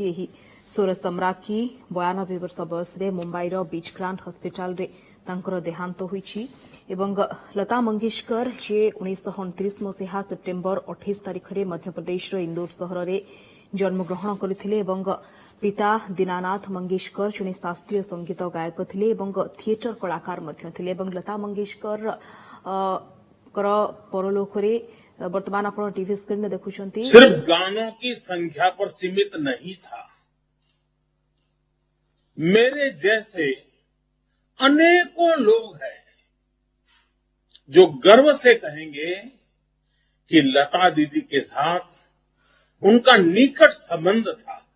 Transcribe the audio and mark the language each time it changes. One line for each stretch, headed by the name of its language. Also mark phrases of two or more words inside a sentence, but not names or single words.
Odia: ଏହି ସ୍ୱର ସମ୍ରାଜ୍ଞୀ 92 ବର୍ଷ ବୟସରେ ମୁମ୍ବାଇର ବିଚ୍ଗ୍ରାଣ୍ଟ ହସ୍ପିଟାଲରେ ତାଙ୍କର ଦେହାନ୍ତ ହୋଇଛି ଏବଂ ଲତା ମଙ୍ଗେଶକର ଯିଏ 1929 ମସିହା ସେପ୍ଟେମ୍ବର 28 ତାରିଖରେ ମଧ୍ୟପ୍ରଦେଶର ଇନ୍ଦୋର ସହରରେ ଜନ୍ମଗ୍ରହଣ କରିଥିଲେ ଏବଂ ପିତା ଦୀନାନାଥ ମଙ୍ଗେଶକର ଜଣେ ଶାସ୍ତ୍ରୀୟ ସଙ୍ଗୀତ ଗାୟକ ଥିଲେ ଏବଂ ଥିଏଟର କଳାକାର ମଧ୍ୟ ଥିଲେ ଏବଂ ଲତା ମଙ୍ଗେଶକର ପରଲୋକରେ ବର୍ତ୍ତମାନ ଆପଣ टीवी स्क्रीन में देखुछंती
Hindi: सिर्फ गानों की संख्या पर सीमित नहीं था। मेरे जैसे अनेकों लोग हैं जो गर्व से कहेंगे कि लता दीदी के साथ उनका निकट संबंध था।